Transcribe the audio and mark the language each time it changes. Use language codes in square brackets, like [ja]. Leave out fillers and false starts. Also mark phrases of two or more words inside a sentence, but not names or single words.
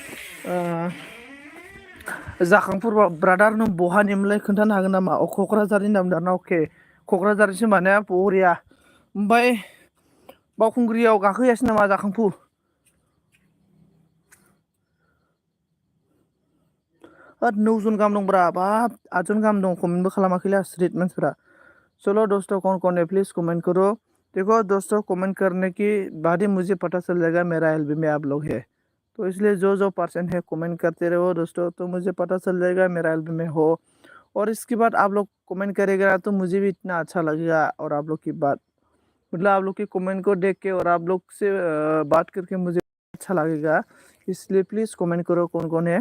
[brx] जाखांफुर ब्रादार नों बहानिमोनलाय खोन्थानो हागोन नामा अ क'क्राझारनि नामदार ना अके क'क्राझारनिसो माने बरिया ओमफ्राय बावखुंग्रियाव गाखोहैयासै नामा जाखांफु होद 9 जन गाहाम दंब्रा बाब 8 जन गाहाम दं कमेन्टबो खालामाखैलै आसरित मानसिफ्रा। [hi] चलो दोस्तों कौन है प्लीज कमेंट करो। देखो दोस्तों कमेंट करने की बाद ही मुझे पता चल जाएगा मेरा एलबी में आप लोग है तो इसलिए जो पर्सन है कमेंट करते रहो दोस्तों तो मुझे पता चल जाएगा मेरा एलबी में हो और इसके बाद आप लोग कमेंट करेगा तो मुझे भी इतना अच्छा लगेगा और आप लोग की बात मतलब आप लोग की कमेंट को देख के और आप लोग से बात करके मुझे अच्छा लगेगा इसलिए प्लीज़ कमेंट करो कौन है।